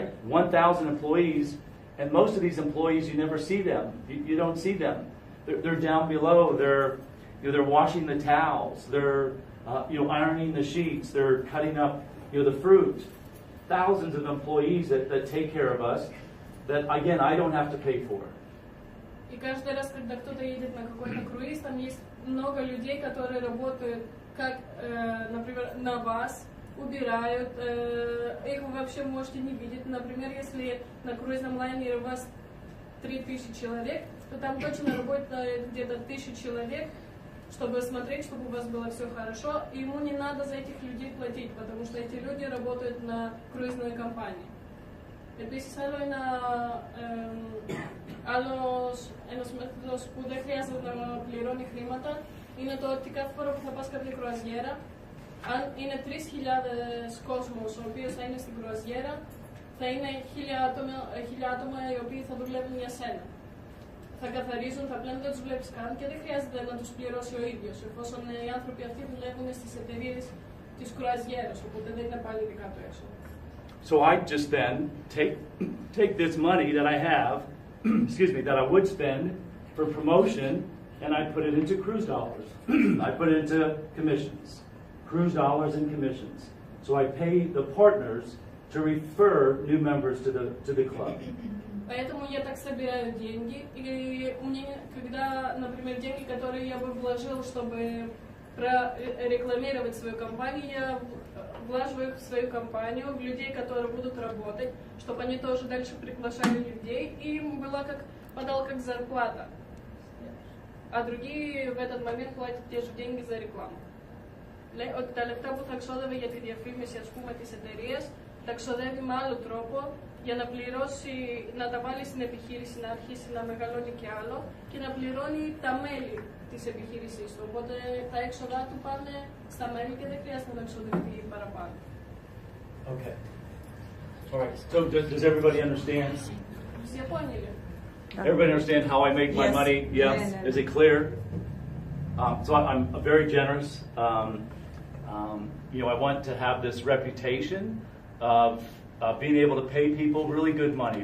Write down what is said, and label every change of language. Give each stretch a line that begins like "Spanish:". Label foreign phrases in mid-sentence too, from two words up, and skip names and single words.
English: 1,000 employees, and most of these employees, you never see them. You don't see them. They're down below. They're washing the towels. They're ironing the sheets. They're cutting up the fruit. Thousands of employees that take care of us that, again, I don't have to pay for.
Russian: И каждый раз, когда кто-то едет на какой-то круиз, там есть много людей, которые работают, как, например, на вас, убирают, их вы вообще можете не видеть. Например, если на круизном лайнере у вас 3000 человек, то там точно работает где-то 1000 человек, чтобы смотреть, чтобы у вас было все хорошо, и ему не надо за этих людей платить, потому что эти люди работают на круизной компании.
Greek: Επίσης, ένας μέθοδος που δεν χρειάζεται να πληρώνει χρήματα είναι το ότι κάθε φορά που θα πας κάποια κρουαζιέρα, αν είναι 3.000 κόσμος ο οποίος θα είναι στην κρουαζιέρα, θα είναι 1.000 άτομα οι οποίοι θα δουλεύουν για σένα. Θα καθαρίζουν, θα πλένουν, δεν τους βλέπεις καν και δεν χρειάζεται να τους πληρώσει ο ίδιος, εφόσον οι άνθρωποι αυτοί δουλεύουν στις εταιρείες της κρουαζιέρας, οπότε δεν είναι πάλι δικά του έξω.
English: So I just then take this money that I have, excuse me, that I would spend for promotion, and I put it into cruise dollars. I put it into commissions, cruise dollars and commissions. So I pay the partners to refer new members to the club.
Russian: Поэтому я так собираю деньги, и мне, когда, например, деньги, которые я бы вложил, чтобы прорекламировать свою компанию, я влаживаю их в свою компанию, в людей, которые будут работать, чтобы они тоже дальше приглашали людей, и им была как зарплата. А другие в этот момент платят те же деньги за рекламу.
Greek: Λέει ότι τα λεφτά που θα ξόδευε για τη διαφήμιση, ας πούμε, της εταιρείας, τα ξοδεύει με άλλο τρόπο για να πληρώσει, να τα βάλει στην επιχείρηση, να αρχίσει να μεγαλώνει και άλλο και να πληρώνει τα μέλη της επιχείρησής του. Οπότε τα έξοδά του πάνε στα μέλη και δεν χρειάζεται να εξοδευτεί παραπάνω.
English: Okay. All right. So does everybody understand? Everybody understand how I make my money? Yes. Is it clear? So I'm very generous. You know, I want to have this reputation of being able to pay people really good money.